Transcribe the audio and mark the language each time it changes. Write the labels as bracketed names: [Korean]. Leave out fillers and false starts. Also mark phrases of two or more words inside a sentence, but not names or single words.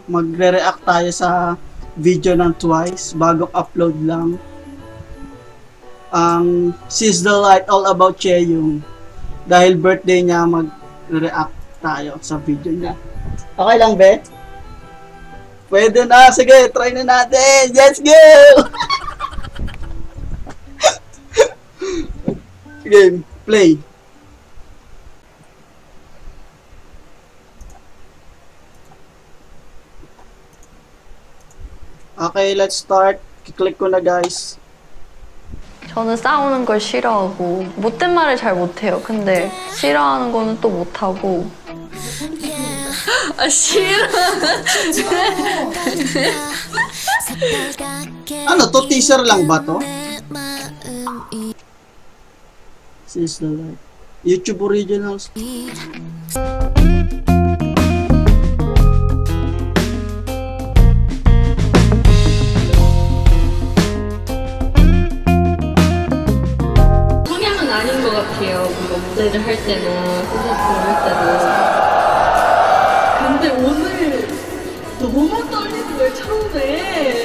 [Filipino] Magre-react tayo sa video ng Twice. Bagong upload lang. Ang She's the Light All About Chaeyoung. Dahil birthday niya, mag-react tayo sa video niya. Okay lang, be? Pwede na. Sige, try na natin. [English] Let's go! Game, play. Okay, let's start. [Filipino] Click ko na, guys. [Korean] 저는 싸우는 걸 싫어하고 못된 말을 잘 못해요. 근데 싫어하는 거는 또 못하고. 아 싫어. [Filipino] Ano to? Teaser lang ba to? She's the Light. [English] YouTube Originals. [Korean] 성향은 아닌 것 같아요. 뭔가 무대를 할 때나 콘서트를 할 때도. 근데 오늘 너무 떨리는 거예요, 처음에.